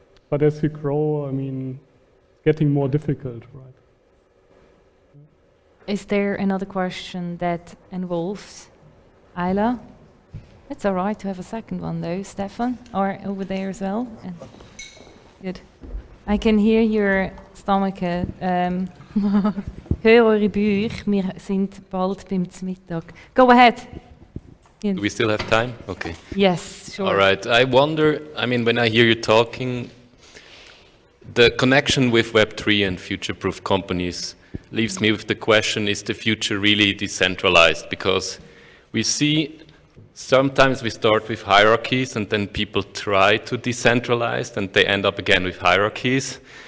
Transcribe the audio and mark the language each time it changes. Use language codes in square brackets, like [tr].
[en] But as we grow, I mean, it's getting more difficult, right? Is there another question that involves Ayla? It's all right to have a second one though, Stefan, or over there as well. Good. I can hear your stomach. [de] Hör eure Bücher, wir sind bald beim Mittag. [en] Go ahead. Do we still have time? Okay. Yes, sure. All right. I wonder, I mean, when I hear you talking, the connection with Web3 and future-proof companies leaves me with the question, is the future really decentralized? Because we see sometimes we start with hierarchies and then people try to decentralize and they end up again with hierarchies.